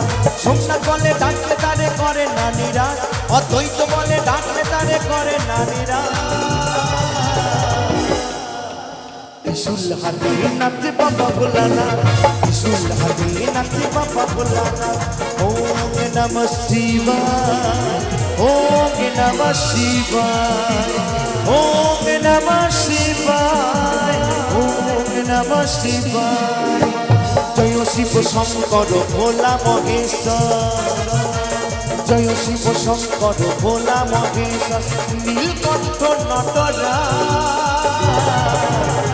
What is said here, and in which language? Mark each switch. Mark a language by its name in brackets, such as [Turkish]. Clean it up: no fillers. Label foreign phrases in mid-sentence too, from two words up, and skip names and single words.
[Bangla] সোমনাথ বলে ডাকলে তারে করে না নিরাশ, অদ্বৈত বলে ডাকলে তারে করে না নিরাশ। ত্রিশূল হাতে নাচে বাবা ভোলানাথ, ত্রিশূল হাতে নাচে বাবা ভোলানাথ। [Sanskrit] ওম নমঃ শিবায়, ওম নমঃ শিবায়, ওম নমঃ শিবায়, ওম নমঃ শিবায়। [Bangla] জয় শিব শঙ্কর ভোলা মহেশ্বর, জয় শিব শঙ্কর ভোলা মহেশ্বর, নীলকণ্ঠ নটরাজ।